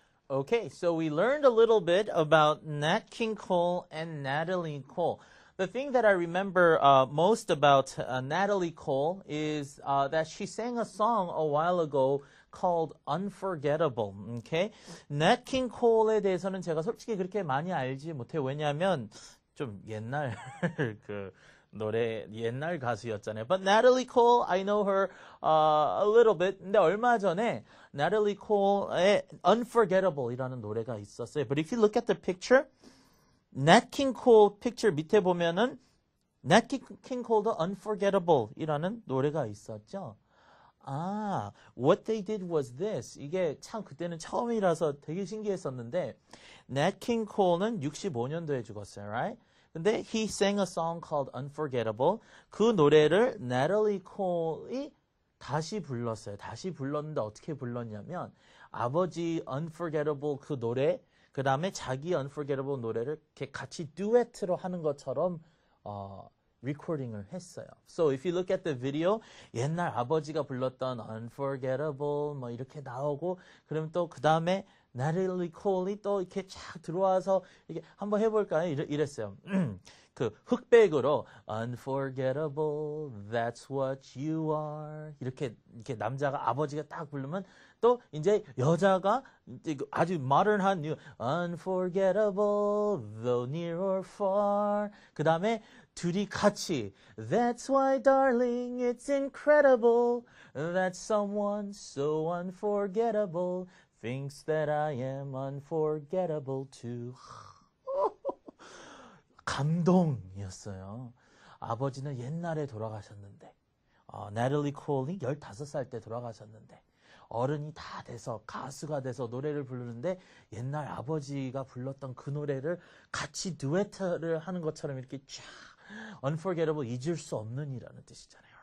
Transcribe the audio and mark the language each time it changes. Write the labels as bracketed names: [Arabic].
[English] Okay, so we learned a little bit about Nat King Cole and Natalie Cole. The thing that I remember most about Natalie Cole is that she sang a song a while ago called Unforgettable. Okay? [Korean] Nat King Cole에 대해서는 제가 솔직히 그렇게 많이 알지 못해요. 왜냐하면 좀 옛날 그 노래 옛날 가수였잖아요. [English] But Natalie Cole, I know her a little bit. [Korean] 근데 얼마 전에 Natalie Cole의 Unforgettable이라는 노래가 있었어요. [English] But if you look at the picture, Nat King Cole picture [Korean] 밑에 보면은 Nat King Cole도 Unforgettable이라는 노래가 있었죠. [English] 아, what they did was this. [Korean] 이게 참 그때는 처음이라서 되게 신기했었는데 Nat King Cole는 65년도에 죽었어요, right? 근데 [English] he sang a song called Unforgettable. [Korean] 그 노래를 Natalie Cole이 다시 불렀어요. 다시 불렀는데 어떻게 불렀냐면 아버지 Unforgettable 그 노래, 그 다음에 자기 Unforgettable 노래를 이렇게 같이 듀엣으로 하는 것처럼 리코딩을 했어요. [English] So if you look at the video, [Korean] 옛날 아버지가 불렀던 Unforgettable 뭐 이렇게 나오고 그러면 또 그 다음에 Natalie Cole이 또 이렇게 쫙 들어와서 이게 한번 해볼까요? 이랬어요. 그 흑백으로 [English] Unforgettable, that's what you are [Korean] 이렇게 남자가 아버지가 딱 부르면 또 이제 여자가 아주 [English] modern한 new Unforgettable, though near or far [Korean] 그 다음에 둘이 같이 [English] That's why darling it's incredible that someone so unforgettable thinks that I am unforgettable too. [Korean] 감동이었어요. 아버지는 옛날에 돌아가셨는데 Natalie Cole이 15살 때 돌아가셨는데 어른이 다 돼서 가수가 돼서 노래를 부르는데 옛날 아버지가 불렀던 그 노래를 같이 듀엣을 하는 것처럼 이렇게 쫙 Unforgettable 잊을 수 없는 이라는 뜻이잖아요.